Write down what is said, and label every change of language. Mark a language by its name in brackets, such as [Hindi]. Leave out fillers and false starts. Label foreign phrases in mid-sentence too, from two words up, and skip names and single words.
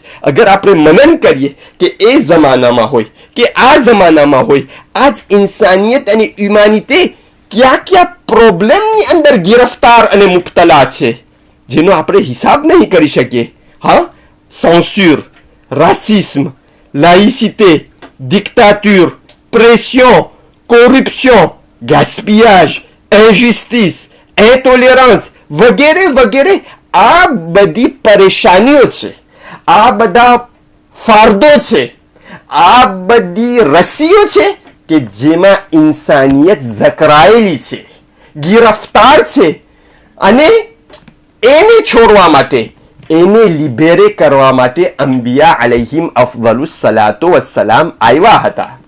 [Gujarati] અગર આપણે મનન કરીએ કે એ જમાનામાં હોય કે આ જમાનામાં હોય, આજ ઇન્સાનિયત અને હ્યુમાનિટી ક્યાં ક્યાં પ્રોબ્લેમની અંદર ગિરફ્તાર અને મુબતલા છે, જેનો આપણે હિસાબ નહીં કરી શકીએ. [French] હા, censure, racisme, laïcité, dictature, pression, corruption, gaspillage, injustice, intolérance [Gujarati] વગેરે વગેરે, આ બધી પરેશાનીઓ છે, આ બધા ફારદો છે, આ બધી રસીઓ છે કે જેમાં ઇન્સાનિયત જકરાયેલી છે, ગિરફ્તાર છે, અને એને છોડવા માટે, એને લિબેરે કરવા માટે [Arabic] أنبياء عليهم أفضل الصلاة والسلام [Gujarati] આવ્યા હતા.